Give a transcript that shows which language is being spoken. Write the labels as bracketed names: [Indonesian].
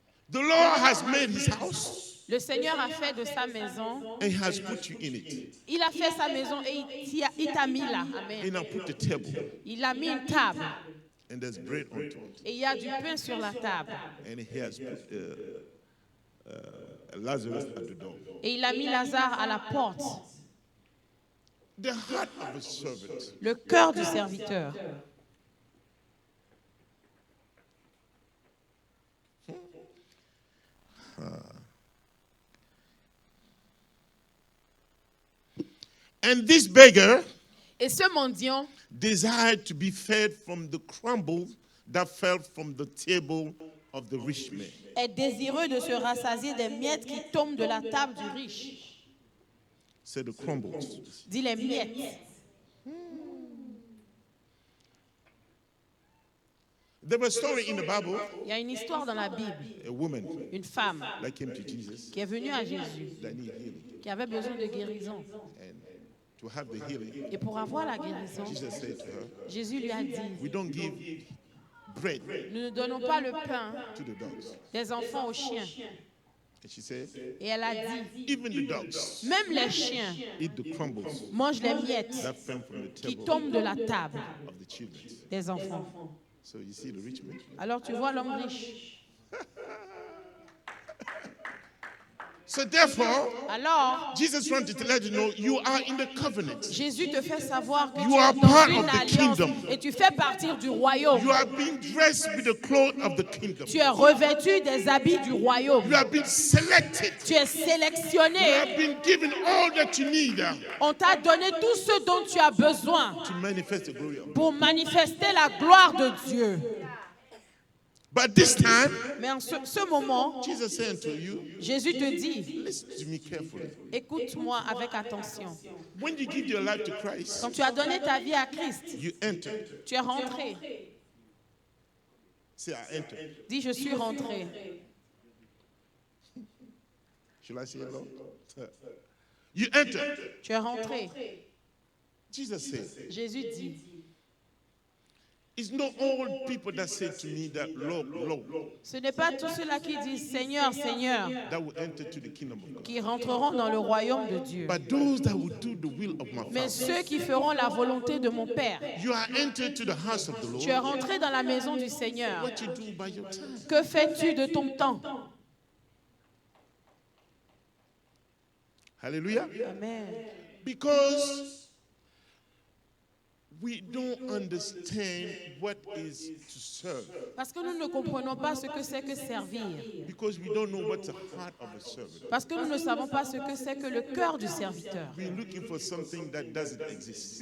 [English] The Lord has made his house [French] Le Seigneur a fait de sa maison, [English] and has put you in it. [French] il a fait sa maison et il t'a mis là. [English] Amen. And now put the table [French] Il a mis une table [English] and there's bread on it. [French] et il y a du pain sur la table. [English] And he has put Lazarus at the door. [French] Et il a mis Lazare à la porte. [English] The heart of a servant. [French] Le cœur du serviteur. [English] And this beggar [French] Et ce mendiant [English] desired to be fed from the crumbles that fell from the table of the rich man. [French] est désireux de se rassasier des miettes qui tombent de la table du riche. [English] Say the crumbles. [French] Dis les miettes. [English] There was a story in the Bible, [French] Il y a une histoire dans la Bible, [English] a woman [French] une femme [English] that came to Jesus [French] qui est venue à Jésus, [English] that needed healing. [French] qui avait besoin de guérison. [English] And to have the healing, [French] Et pour avoir la guérison, [English] Jesus said to her, [French] Jésus lui a dit, [English] we don't give bread [French] nous ne donnons pas le pain [English] to the dogs. [French] des enfants aux chiens. [English] And she said, [French] Et elle a dit, [English] even the dogs [French] même les chiens [English] eat the crumbles [French] mangent les miettes [English] that fell from the [French] qui [English] table [French] tombent de la table [English] of the children. [French] des enfants. [English] So you see the rich man. [French] Alors tu vois l'homme riche. [English] So therefore, [French] Alors, [English] Jesus wanted to let you know you are in the covenant. [French] Jésus te fait savoir que [English] You [French] tu [English] are [French] es dans [English] part [French] une [English] of the [French] alliance [English] kingdom. [French] et tu fais partir du royaume. [English] You are being dressed with the clothes of the kingdom. [French] Tu es revêtu des habits du royaume. [English] You have been selected. [French] Tu es [English] You [French] sélectionné. [English] have been given all that you need [French] On t'a donné tout ce dont tu as besoin [English] to manifest the glory of God. [French] pour manifester la gloire de Dieu. [English] But this time, [French] Mais en ce moment, [English] Jesus said unto you, [French] Jésus te dit, [English] listen to me carefully. [French] écoute-moi avec attention. [English] When you give your life to Christ, [French] Quand tu as donné ta vie à Christ, [English] you enter. [French] tu es rentré. [English] Say, I enter. [French] Dis, je suis rentré. [English] Should I say hello? You enter. [French] Tu es rentré. [English] Jesus said, [French] Jésus dit, [English] it's not all people that say to me that Lord, Lord, [French] ce n'est pas tous ceux-là qui disent Seigneur, Seigneur, [English] that will enter to the kingdom of God. [French] qui rentreront dans le royaume de Dieu, [English] But those that will do the will of my [French] mais [English] Father. [French] ceux qui feront la volonté de mon Père. [English] You are entered to the house of the [French] Tu es [English] Lord. [French] rentré dans la maison du Seigneur. [English] What you do by your time. [French] Que fais-tu de ton temps? [English] Hallelujah. Amen. Because we don't understand what is to serve. [French] Parce que nous ne comprenons pas ce que c'est que servir. [English] Because we don't know what's the heart of a servant. [French] Parce que nous ne savons pas ce que c'est que le cœur du serviteur. [English] We're looking for something that doesn't exist.